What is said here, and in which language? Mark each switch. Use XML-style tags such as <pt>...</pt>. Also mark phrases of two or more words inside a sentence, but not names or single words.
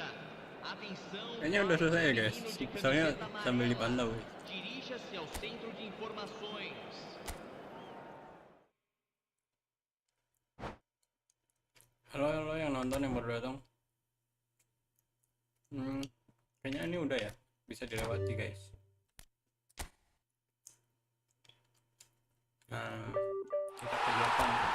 <pt>Atenção,</pt> <id>Kayaknya udah selesai ya guys,</id> <pt>menino de</pt> <id>soalnya</id> <pt>camiseta</pt> <id>sambil</id> <pt>amarela.</pt> <id>dipantau.</id> <pt>Dirija-se ao centro de informações.</pt> <id>Halo yang nonton yang baru datang. Kayaknya ini udah ya, bisa dilewati guys. Nah, kita kegiatan.</id>